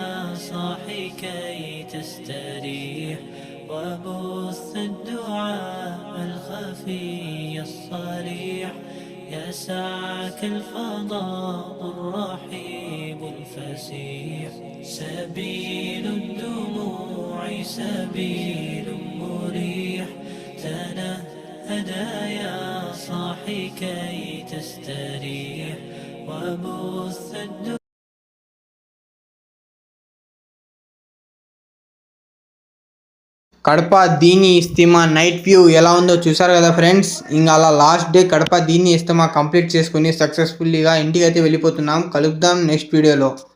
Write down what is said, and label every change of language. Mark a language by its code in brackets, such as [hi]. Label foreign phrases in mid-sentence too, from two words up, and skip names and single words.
[ar] صاحي كي تستريح وبث الدعاء الخفي الصريح يسعك الفضاء الرحيب الفسيح سبيل الدموع سبيل مريح تنهدى يا صاحي كي تستريح وبث [te] కడప దీని ఇస్తిమా [en] night view [te] ఎలా ఉందో చూసారు కదా ఫ్రెండ్స్. ఇంకా అలా [en] last day [te] కడప దీని ఇస్తిమా కంప్లీట్ చేసుకుని సక్సెస్ఫుల్లీగా ఇంటికి అయితే వెళ్ళిపోతున్నాం. కలుద్దాం [en] next video.